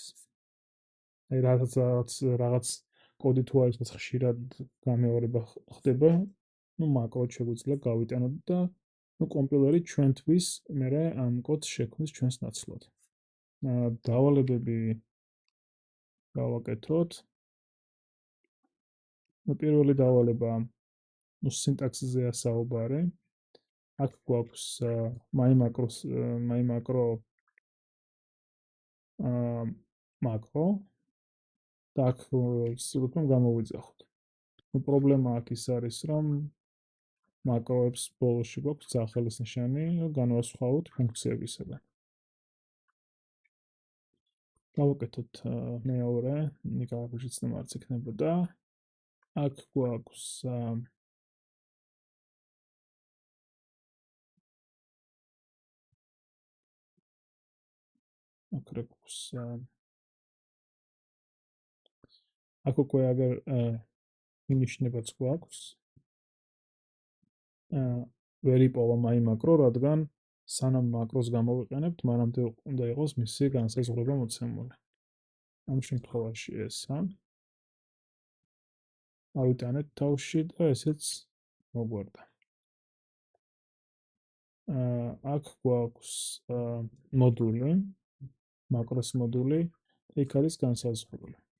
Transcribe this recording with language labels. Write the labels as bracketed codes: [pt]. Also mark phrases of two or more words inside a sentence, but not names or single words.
[ka] აი რაღაც კოდი თუ არის, რაც ხშირად გამეორება ხდება, მაკროც შეგვიძლია გავიტანოთ და კომპილერი ჩვენთვის მერე ამ კოდს შექმნის ჩვენს ნაცვლად. დავალებები გავაკეთოთ. პირველი დავალება სინტაქსზეა საუბარი. აქ გვაქვს my-macro macro და აქ ვცდილობთ რომ გამოვიძახოთ. პრობლემა აქ ის არის, რომ მაკროებს ბოლოში გვაქვს სახელის ნიშანი, განვასხვაოთ ფუნქციებისგან. გავაკეთოთ მეორე, ნიკარაგუში ცნობა არც იქნებოდა. აქ გვაქვს აქ უკვე აგერ მინიშნებაც გვაქვს. ვერ იპოვა my-macro, რადგან სანამ მაკროს გამოვიყენებთ, მანამდე უნდა იყოს მისი განსაზღვრება მოცემული. ამ შემთხვევაში ესა. ავიტანეთ თავში და ესეც მოგვარდა. აქ გვაქვს მოდული, მაკროს მოდული, იქ არის განსაზღვრული.